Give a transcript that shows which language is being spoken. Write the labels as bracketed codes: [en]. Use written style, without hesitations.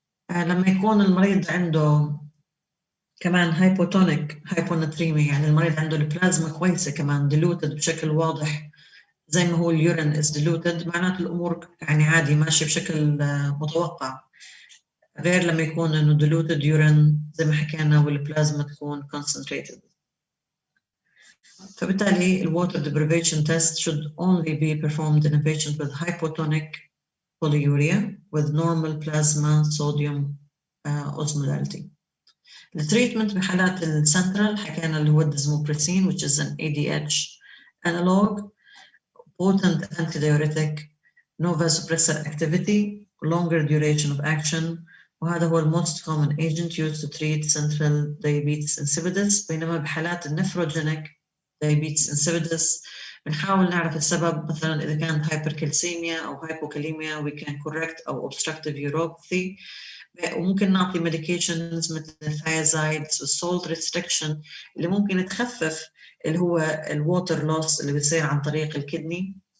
[ar] لما يكون المريض عنده كمان [en] hypotonic hyponatremia [ar] يعني المريض عنده البلازما كويسة كمان diluted بشكل واضح زي ما هو اليورين [en] is diluted، [ar] معناته الأمور يعني عادي ماشية بشكل متوقع، غير لما يكون إنه diluted urine زي ما حكينا والبلازما تكون concentrated. [en] فبالتالي ال water deprivation test should only be performed in a patient with hypotonic polyuria with normal plasma sodium osmolality. [ar] التريتمنت بحالات السنترال حكينا اللي هو الديزموبريسين [en] which is an ADH analog, potent antidiuretic, no vasopressor activity, longer duration of action، وهذا هو most common agent used to treat central diabetes insipidus. [ar] بينما بحالات النفروجينيك diabetes insipidus بنحاول نعرف السبب، مثلا إذا كانت hypercalcemia أو hypokalemia [en] we can correct [ar] أو [en] obstructive uropathy، [ar] وممكن نعطي medications مثل thiazides وال [en] salt restriction [ar] اللي ممكن تخفف اللي هو ال [en] water loss [ar] اللي بيصير عن طريق الكدني.